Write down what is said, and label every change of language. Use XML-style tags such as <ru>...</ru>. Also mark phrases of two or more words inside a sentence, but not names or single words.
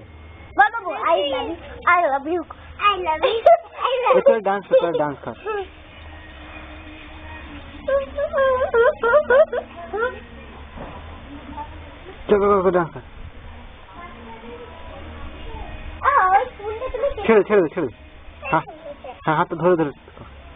<en>Babu, I love you. I love you. I love you. I love you.</en> <hi>चल डांस कर, डांस कर। चल कर डांस कर। छेड़ छेड़ छेड़। हाँ हाँ हाथ धरो धरो।</hi>